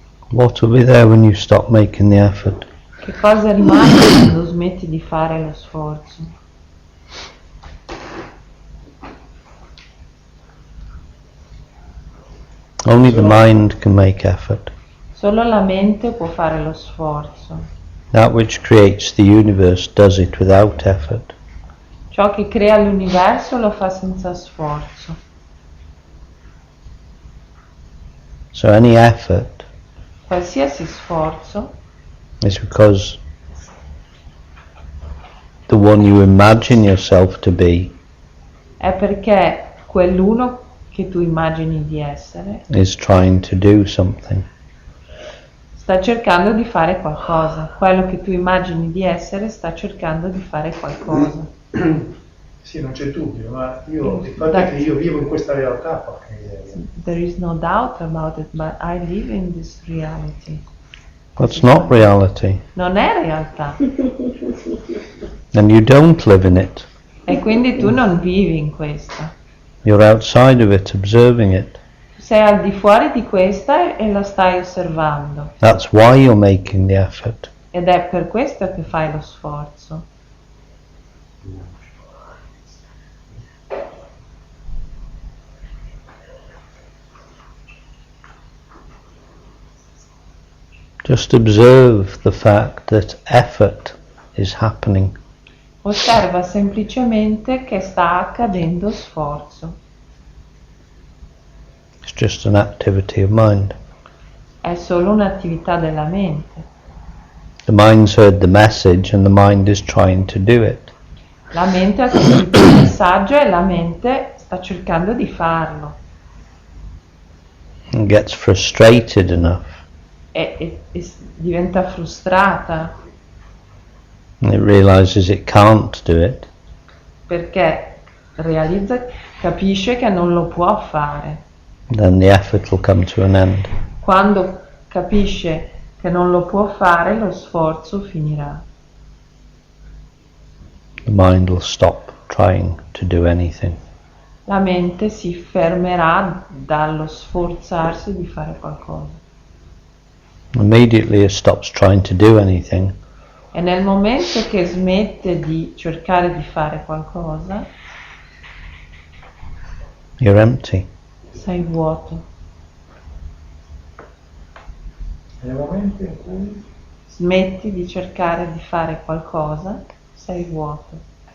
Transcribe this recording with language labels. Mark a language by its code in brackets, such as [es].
[en] What will be there when you stop making the effort? [it] Che cosa rimane quando smetti di fare lo sforzo? [en] Only the mind can make effort. [it] Solo la mente può fare lo sforzo. [en] That which creates the universe does it without effort. [it] Ciò che crea l'universo lo fa senza sforzo. [en] So any effort [it] Qualsiasi sforzo [en] is because the one you imagine yourself to be [it] è perché quell'uno che tu immagini di essere [en] is trying to do something. [it] sta cercando di fare qualcosa. Quello che tu immagini di essere sta cercando di fare qualcosa. sì, non c'è dubbio, ma il fatto è che io vivo in questa realtà, porca miseria. [en] There is no doubt about it, but I live in this reality. That's not reality. [it] Non è realtà. [en] And you don't live in it. [it] E quindi tu non vivi in questa. [en] You're outside of it, observing it. [it] Tu sei al di fuori di questa e la stai osservando. [en] That's why you're making the effort. [it] Ed è per questo che fai lo sforzo. [en] Just observe the fact that effort is happening. [it] Osserva semplicemente che sta accadendo sforzo. [en] It's just an activity of mind. [it] È solo un'attività della mente. [en] The mind's heard the message and the mind is trying to do it. [it] La mente ha sentito il messaggio e la mente sta cercando di farlo. [en] And gets frustrated enough. [it] E diventa frustrata [en] And it realizes it can't do it. [it] perché capisce che non lo può fare. [en] Then the effort will come to an end. [it] Quando capisce che non lo può fare, lo sforzo finirà. [en] The mind will stop trying to do anything. [it] La mente si fermerà dallo sforzarsi di fare qualcosa. [en] Immediately it stops trying to do anything, [it] E nel momento che smette di cercare di fare qualcosa, [en] you're empty. [it] sei vuoto. Nel momento in cui Smetti di cercare di fare qualcosa, sei vuoto.